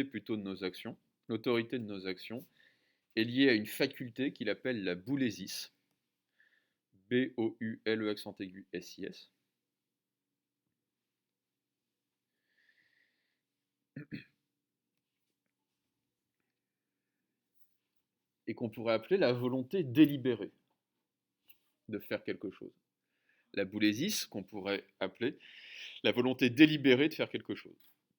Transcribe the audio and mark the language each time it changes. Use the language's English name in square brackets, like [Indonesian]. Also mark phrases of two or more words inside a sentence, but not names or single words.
[French] plutôt de nos actions, l'autorité de nos actions est liée à une faculté qu'il appelle la boulésis. B-O-U-L-E accent aigu S-I-S. Et qu'on pourrait appeler la volonté délibérée de faire quelque chose. La boulésis, qu'on pourrait appeler la volonté délibérée de faire quelque chose.